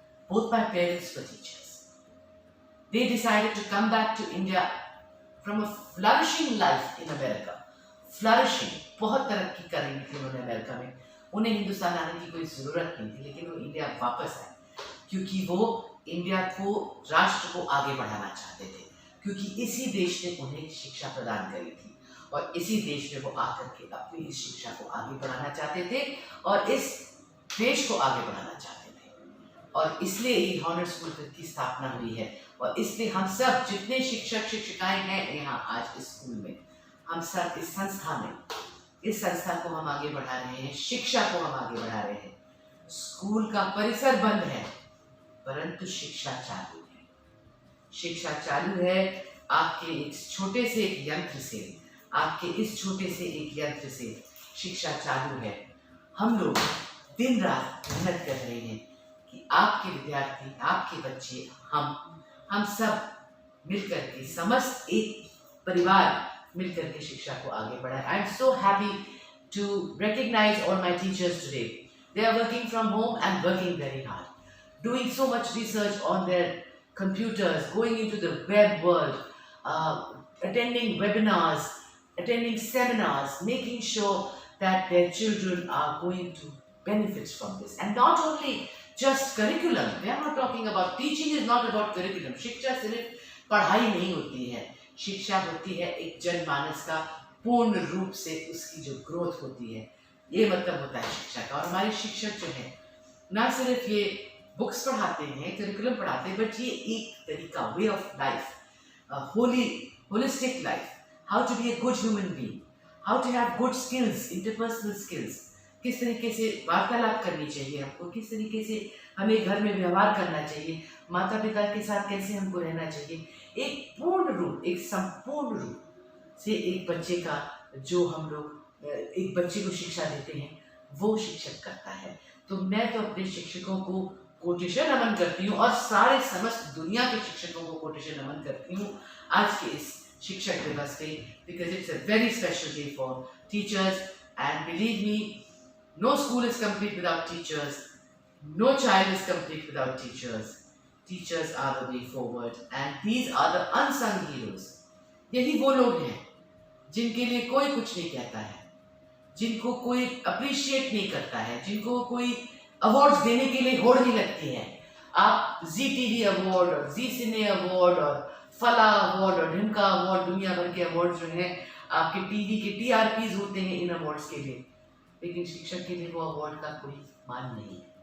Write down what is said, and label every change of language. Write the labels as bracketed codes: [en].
[en] Both my parents were teachers. They decided to come back to India from a flourishing life in America. Flourishing. [hi] बहुत तरक्की कर रही थी उन्होंने America में। उन्हें हिंदुस्तान आने की कोई ज़रूरत नहीं थी, लेकिन वो इंडिया वापस आए क्योंकि वो इंडिया को, राष्ट्र को आगे बढ़ाना चाहते थे, क्योंकि इसी देश ने उन्हें शिक्षा प्रदान करी थी और इसी देश में वो आकर के अपनी इस शिक्षा को आगे बढ़ाना चाहते थे और इस देश को आगे बढ़ाना चाहते थे। और इसलिए ये हॉनर स्कूल की स्थापना हुई है और इसलिए हम सब जितने शिक्षक शिक्षिकाएं हैं यहाँ आज इस स्कूल में, हम सब इस संस्था में, इस संस्था को हम आगे बढ़ा रहे हैं, शिक्षा को हम आगे बढ़ा रहे हैं। स्कूल का परिसर बंद है परंतु शिक्षा चालू है। शिक्षा चालू है आपके एक छोटे से एक यंत्र से, आपके इस छोटे से एक यंत्र से शिक्षा चालू है। हम लोग दिन रात मेहनत कर रहे हैं कि आपके विद्यार्थी, आपके बच्चे, हम सब मिलकर के, समस्त एक परिवार मिलकर के शिक्षा को आगे बढ़ाएं। [en] I am so happy to recognize all my teachers today. They are working from home and working very hard, doing so much research on their computers, going into the web world, attending webinars, attending seminars, making sure that their children are going to benefit from this. And not only just curriculum. We are not talking about, teaching is not about curriculum. [hi] शिक्षा सिर्फ पढ़ाई नहीं होती है, शिक्षा होती है एक जनमानस का पूर्ण रूप से उसकी जो ग्रोथ होती है, ये मतलब होता है शिक्षा का। और हमारे शिक्षक जो है ना सिर्फ ये बुक्स पढ़ाते हैं, करिकुलम पढ़ाते हैं, बट ये एक तरीका, [en] way of life, holistic life, how to be a good human being, how to have good skills, interpersonal skills, [hi] किस तरीके से वार्तालाप करनी चाहिए हमको, किस तरीके से हमें घर में व्यवहार करना चाहिए, माता पिता के साथ कैसे हमको रहना चाहिए, एक पूर्ण रूप, एक संपूर्ण रूप से एक बच्चे का जो हम लोग एक बच्चे को शिक्षा देते हैं वो शिक्षक करता है। तो मैं तो अपने शिक्षकों को कोटिशन नमन करती हूँ और सारे समस्त दुनिया के शिक्षकों को कोटिशन नमन करती हूँ आज के इस शिक्षक दिवस पे, [en] Because it's a very special day for teachers and believe me, no school is complete without teachers, no child is complete without teachers. Teachers are the way forward and these are the unsung heroes. [hi] यही वो लोग हैं जिनके लिए कोई कुछ नहीं कहता है, जिनको कोई अप्रिशिएट नहीं करता है, जिनको कोई अवार्ड्स देने के लिए होड़ नहीं लगती है। आप जी टीवी अवार्ड और जी सिने अवार्ड और फला अवार्ड और ढिमका अवार्ड, दुनिया भर के अवार्ड जो हैं आपके टीवी के TRPs होते हैं इन अवार्ड्स के लिए, लेकिन शिक्षक के लिए वो अवार्ड का कोई मान नहीं है।